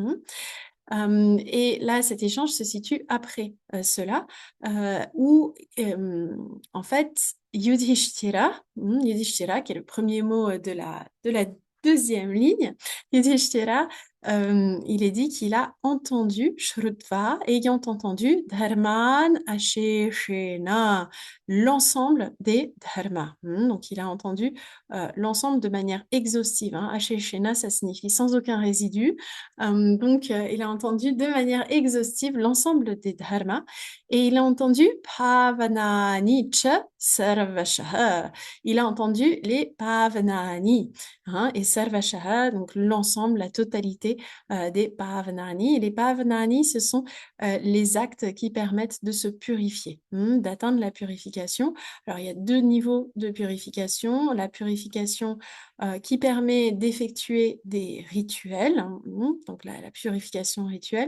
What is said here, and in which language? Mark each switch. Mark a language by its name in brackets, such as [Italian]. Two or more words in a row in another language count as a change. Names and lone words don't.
[French] Et là, cet échange se situe après cela, où en fait, Yudhishthira, qui est le premier mot de la deuxième ligne, Yudhishthira, il est dit qu'il a entendu Shrutva, ayant entendu [Sanskrit] Dharman Asheshena, [French] l'ensemble des dharmas. Donc, il a entendu l'ensemble de manière exhaustive. Asheshena, ça signifie sans aucun résidu. Donc, il a entendu de manière exhaustive l'ensemble des dharmas et il a entendu [Sanskrit] Pavanani cha sarvashaha. [French] Il a entendu les Pavanani et sarvashaha, donc l'ensemble, la totalité des Pavanani. Et les Pavanani, ce sont les actes qui permettent de se purifier, d'atteindre la purification. Alors, il y a 2 niveaux de purification. La purification qui permet d'effectuer des rituels, donc la purification rituelle.